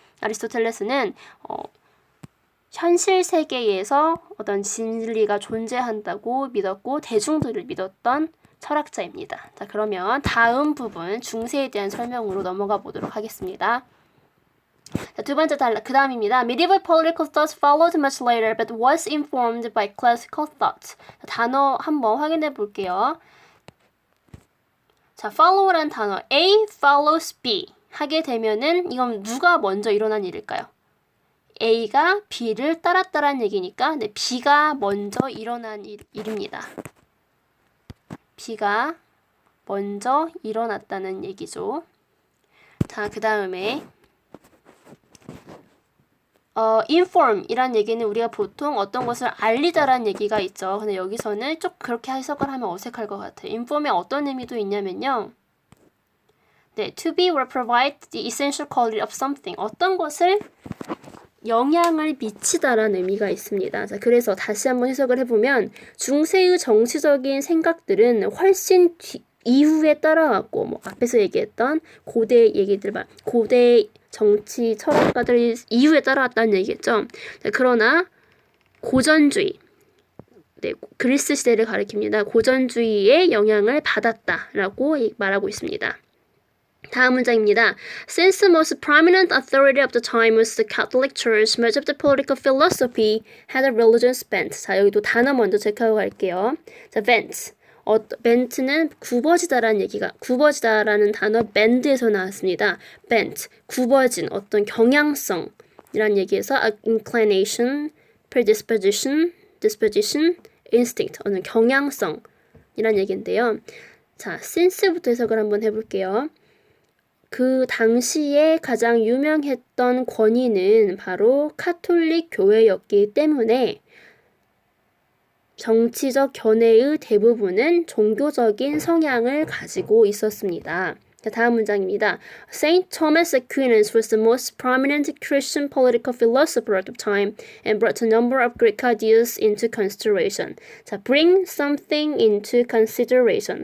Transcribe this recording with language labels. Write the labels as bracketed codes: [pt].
[ko] 아리스토텔레스는 현실 세계에서 어떤 진리가 존재한다고 믿었고 대중들을 믿었던 철학자입니다. 자, 그러면 다음 부분 중세에 대한 설명으로 넘어가 보도록 하겠습니다. 자, 두 번째 그 다음입니다. [en] Medieval political thought followed much later but was informed by classical thought. [ko] 자, 단어 한번 확인해 볼게요. 자, follow란 단어 [en] A follows B [ko] 하게 되면은 이건 누가 먼저 일어난 일일까요? A가 B를 따랐다는 얘기니까 네, B가 먼저 일어난 일입니다. B가 먼저 일어났다는 얘기죠. 자, 그 다음에 inform이란 얘기는 우리가 보통 어떤 것을 알리다라는 얘기가 있죠. 근데 여기서는 좀 그렇게 해석을 하면 어색할 것 같아요. inform에 어떤 의미도 있냐면요. [en] 네, to be or provide the essential quality of something. [ko] 어떤 것을 영향을 미치다라는 의미가 있습니다. 자, 그래서 다시 한번 해석을 해보면 중세의 정치적인 생각들은 훨씬 이후에 따라왔고 뭐 앞에서 얘기했던 고대 정치 철학가들이 이후에 따라왔다는 얘기겠죠. 자, 그러나 고전주의, 네, 그리스 시대를 가리킵니다. 고전주의의 영향을 받았다라고 말하고 있습니다. 다음 문장입니다. [en] Since the most prominent authority of the time was the Catholic Church, much of the political philosophy had a religious bent. [ko] 자, 여기도 단어 먼저 체크하고 갈게요. 자, bent. bent는 굽어지다라는 단어 bend에서 나왔습니다. bent, 굽어진 어떤 경향성이란 얘기에서 [en] inclination, predisposition, disposition, instinct, [ko] 어느 경향성이란 얘기인데요. 자, since부터 해석을 한번 해볼게요. 그 당시에 가장 유명했던 권위는 바로 카톨릭 교회였기 때문에 정치적 견해의 대부분은 종교적인 성향을 가지고 있었습니다. 자, 다음 문장입니다. [en] Saint Thomas Aquinas was the most prominent Christian political philosopher at the time and brought a number of Greek ideas into consideration. 자, bring something into consideration.